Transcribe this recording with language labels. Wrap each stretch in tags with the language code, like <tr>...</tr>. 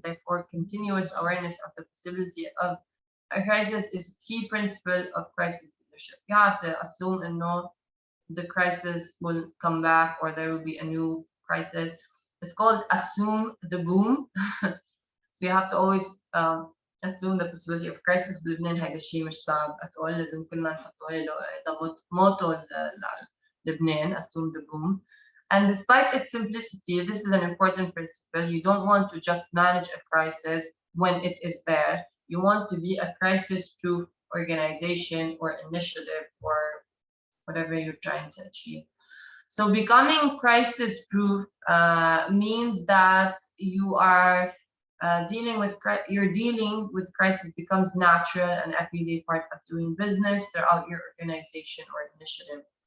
<en>Therefore, continuous awareness of the possibility of a crisis is a key principle of crisis leadership. You have to assume and know the crisis will come back or there will be a new crisis. It's called assume the boom. So you have to always assume the possibility of crisis.</en> <ar>بلبنان هذا الشيء مش صعب</ar> <en>at all.</en> <ar>لازم كلنا نحطه له موتو لبنان,</ar> <en>assume the boom. And despite its simplicity, this is an important principle. You don't want to just manage a crisis when it is there. You want to be a crisis-proof organization or initiative or whatever you're trying to achieve. So becoming crisis-proof means that you are dealing with crisis becomes natural and everyday part of doing business throughout your organization or initiative.</en>